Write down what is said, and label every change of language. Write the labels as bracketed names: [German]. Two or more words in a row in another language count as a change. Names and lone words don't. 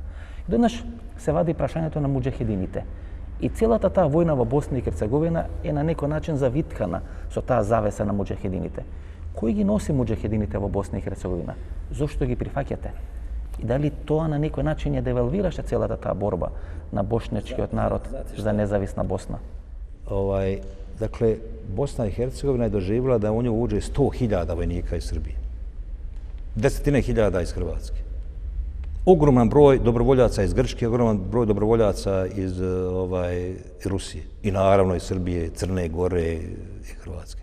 [Macedonian] И денес се вади прашањето на муџахедините. И целата таа војна во Босна и Херцеговина е на некој начин завиткана со таа завеса на муџахедините. Кој ги носи муџахедините во Босна и Херцеговина? Зошто ги прифаќате? И дали тоа на некој начин ја девалвираше целата таа борба на бошнечкиот народ за независна Босна? [Bosnian] Dakle, Bosna i Hercegovina je doživjela da u nju uđe 100.000 vojnika iz Srbije. 10.000 iz Hrvatske. Ogroman broj dobrovoljaca iz Grčke, ogroman broj dobrovoljaca iz Rusije. I naravno iz Srbije, Crne Gore i Hrvatske.